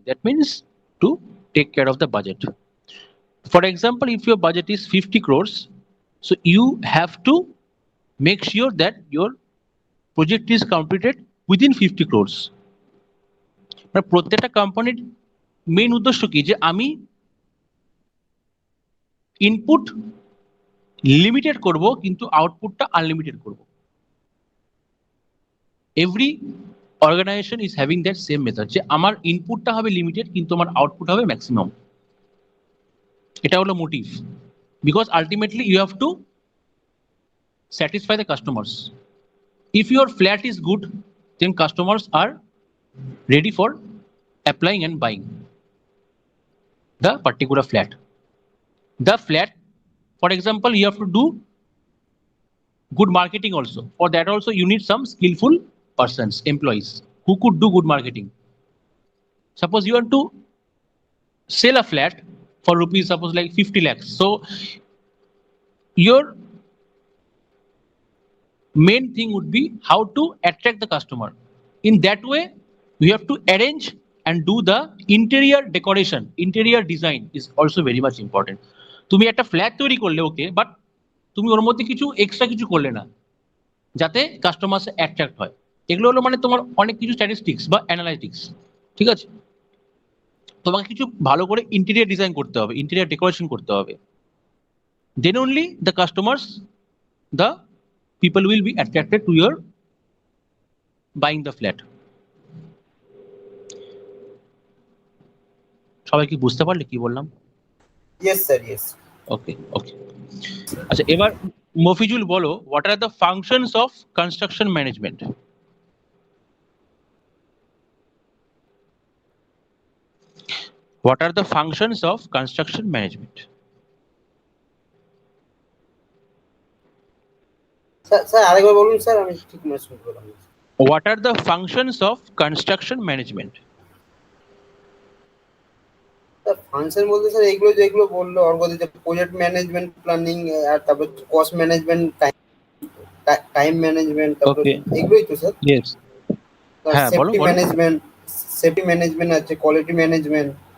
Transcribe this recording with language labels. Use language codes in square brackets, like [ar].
[en] That means to take care of the budget. For example, if your budget is 50 crores, so you have to make sure that your project is completed within 50 crores. [bn] মানে প্রত্যেকটা কোম্পানির main উদ্দেশ্য কি? যে আমি input limited করব কিন্তু আউটপুটটা আনলিমিটেড করব। [en] every organization is having that same method, [bn] যে আমার ইনপুটটা হবে লিমিটেড কিন্তু আমার আউটপুট হবে ম্যাক্সিমাম। এটা হলো [en] Motive, because ultimately you have to satisfy the customers. If your flat is good, then customers are ready for applying and buying the particular flat. The flat, for example, you have to do good marketing also. For that also you need some skillful persons, employees who could do good marketing. Suppose you want to sell a flat for rupees, suppose like 50 lakhs. So your main thing would be how to attract the customer. In that way, you have to arrange and do the interior decoration. Interior design is also very much important. [bn] তুমি একটা flat তৈরি করলে ওকে, but তুমি ওর মধ্যে কিছু extra কিছু করলে না যাতে কাস্টমার অ্যাট্রাক্ট হয়। এগুলো হলো মানে তোমার অনেক কিছু স্ট্যাটিস্টিক্স বা অ্যানালাইটিক্স। ঠিক আছে? তোমাকে কিছু ভালো করে ইন্টেরিয়র ডিজাইন করতে হবে, ইন্টেরিয়র ডেকোরেশন করতে হবে, [en] then only the customers, the people will be attracted to your buying the flat. [bn] সবাই কি বুঝতে পারলে কি বললাম? [en] Yes sir, yes. Okay okay. [bn] আচ্ছা এবার মফিজুল বলো, [en] What are the functions of construction management? What are the functions of construction management? [bn] Sir আরেকবার বলুন স্যার, আমি ঠিক মনে শুনতে পেলাম না। [en] What are the functions of construction management? [bn] Sir function বলতে স্যার এইগুলো যেগুলো বললো অর্গদি, যে প্রজেক্ট ম্যানেজমেন্ট, প্ল্যানিং, আর তারপর কস্ট ম্যানেজমেন্ট, টাইম ম্যানেজমেন্ট, তারপর [en] Okay. [bn] এগুলোই তো স্যার। [en] Yes. [bn] হ্যাঁ, বলো, [en] safety [bn] বলো। [en] Management, safety management আছে, quality management.